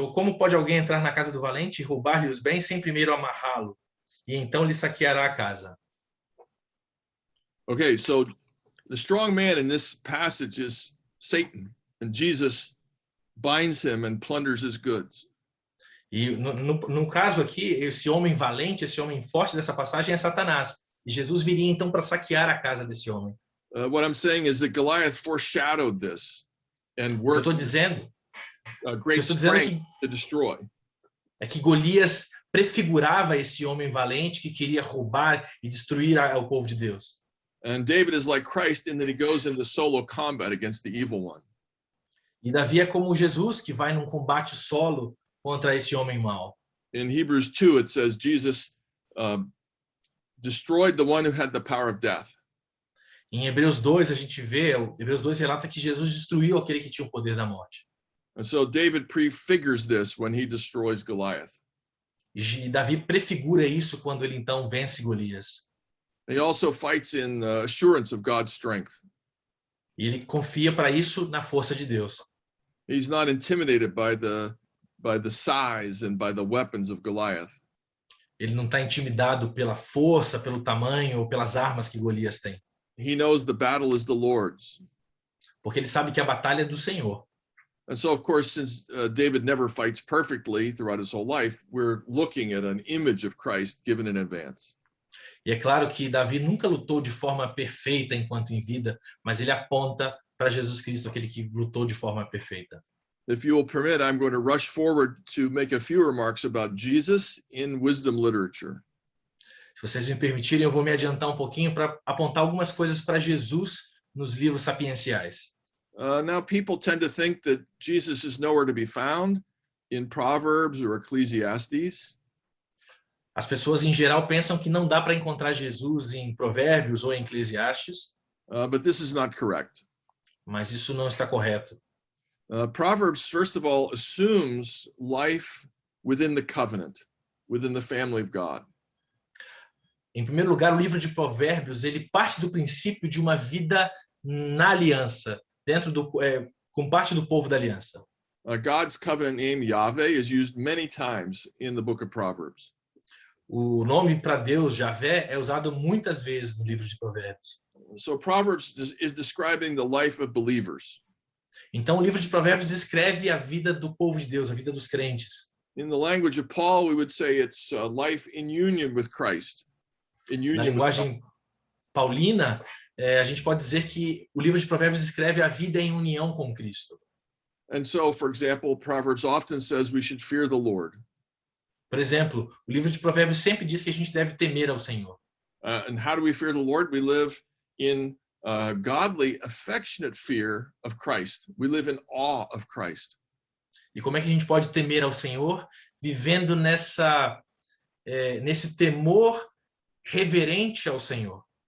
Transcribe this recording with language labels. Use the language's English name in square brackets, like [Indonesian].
[Portuguese] Ou como pode alguém entrar na casa do valente e roubar-lhe os bens sem primeiro amarrá-lo? E então lhe saqueará a casa. [English] Okay, so the strong man in this passage is Satan, and Jesus binds him and plunders his goods. [Portuguese] E no caso aqui, esse homem valente, esse homem forte dessa passagem é Satanás. E Jesus viria então para saquear a casa desse homem. [English] What I'm saying is that Goliath foreshadowed this and worked great strength to destroy. [Portuguese] É que Golias prefigurava esse homem valente que queria roubar e destruir o povo de Deus. [English] And David is like Christ in that he goes into solo combat against the evil one. [Portuguese] E Davi é como Jesus que vai num combate solo contra esse homem mau. [English] In Hebrews 2 it says Jesus destroyed the one who had the power of death. [Portuguese] Em Hebreus 2 a gente vê, Hebreus 2 relata que Jesus destruiu aquele que tinha o poder da morte. [English] And so David prefigures this when he destroys Goliath. [Portuguese] E Davi prefigura isso quando ele então vence Golias. [English] He also fights in assurance of God's strength. [Portuguese] E ele confia para isso na força de Deus. [English] He's not intimidated by the size and by the weapons of Goliath. [Portuguese] Ele não está intimidado pela força, pelo tamanho ou pelas armas que Golias tem. [English] He knows the battle is the Lord's. [Portuguese] Porque ele sabe que a batalha é do Senhor. [English] And so, of course, since David never fights perfectly throughout his whole life, we're looking at an image of Christ given in advance. [Portuguese] E é claro que Davi nunca lutou de forma perfeita enquanto em vida, mas ele aponta para Jesus Cristo, aquele que lutou de forma perfeita. [English] If you will permit, I'm going to rush forward to make a few remarks about Jesus in wisdom literature. [Portuguese] Se vocês me permitirem, eu vou me adiantar um pouquinho para apontar algumas coisas para Jesus nos livros sapienciais. [English] Now, people tend to think that Jesus is nowhere to be found in Proverbs or Ecclesiastes. [Portuguese] As pessoas em geral pensam que não dá para encontrar Jesus em Provérbios ou em Eclesiastes. [English] But this is not correct. [Portuguese] Mas isso não está correto. [English] Proverbs, first of all, assumes life within the covenant, within the family of God. [Portuguese] Em primeiro lugar, o livro de Provérbios, ele parte do princípio de uma vida na aliança, com parte do povo da aliança. [English] God's covenant name, Yahweh, is used many times in the book of Proverbs. [Portuguese] O nome para Deus, Javé, é usado muitas vezes no livro de Provérbios. [English] So Proverbs is describing the life of believers. [Portuguese] Então, o livro de Provérbios descreve a vida do povo de Deus, a vida dos crentes. [English] In the language of Paul, we would say it's life in union with Christ. [Portuguese] Na linguagem paulina, a gente pode dizer que o livro de Provérbios descreve a vida em união com Cristo. [English] And so, for example, Proverbs often says we should fear the Lord. [Portuguese] Por exemplo, o livro de Provérbios sempre diz que a gente deve temer ao Senhor. [English] And how do we fear the Lord? We live in godly, affectionate fear of Christ. We live in awe of Christ. [Portuguese] E como é que a gente pode temer ao Senhor vivendo nesse temor reverente ao Senhor?